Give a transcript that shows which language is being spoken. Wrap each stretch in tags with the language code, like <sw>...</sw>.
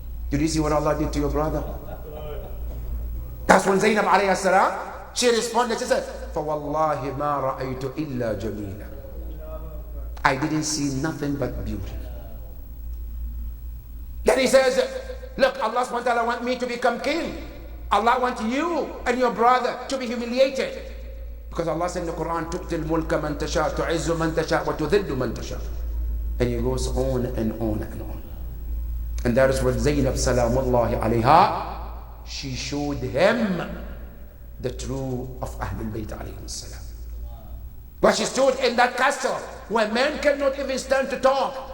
<en>Did you see what Allah did to your brother? That's when Zaynab alayhi salam, she responded, she said,</en> <ar>فَوَاللَّهِ مَا رَأَيْتُ إِلَّا جَمِيلًا.</ar> <en>I didn't see nothing but beauty. Then he says, look, Allah subhanahu wa ta'ala want me to become king. Allah wants you and your brother to be humiliated. Because Allah said in the Quran,</en> <ar>تُؤْتِ الْمُلْكَ مَنْ تَشَاءُ تُعِزُّ مَنْ تَشَاءُ وَتُذِلُّ مَنْ تَشَاءُ.</ar> <en>And he goes on and on and on. And that is when Zaynab salamullahi alayha, she showed him the truth of Ahlul Bayt alayhi salam. But she stood in that castle where men cannot even stand to talk.</en>